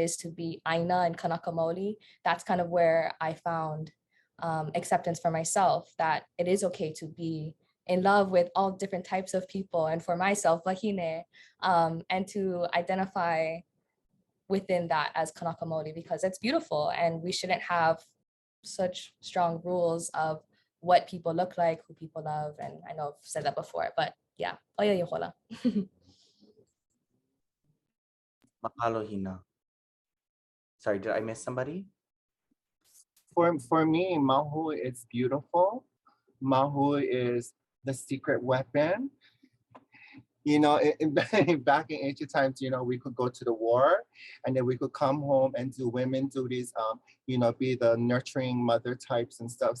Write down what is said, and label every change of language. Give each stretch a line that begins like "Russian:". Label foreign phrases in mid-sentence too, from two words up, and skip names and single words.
English: is to be Aina and
Hawaiian: Kanaka Maoli,
English: that's kind of where I found acceptance for myself, that it is okay to be in love with all different types of people, and for myself, wahine, and to identify within that as
Hawaiian: Kanaka Maoli,
English: because it's beautiful and we shouldn't have such strong rules of what people look like, who people love. And I know I've said that before, but yeah.
Hawaiian: Oia ihola. Mahalo, Hina.
English: Sorry, did I miss somebody? For me, Mahu is beautiful. Mahu is the secret weapon. You know, back in ancient times, you know, we could go to the war and then we could come home and do women duties, you know, be the nurturing mother types and stuff.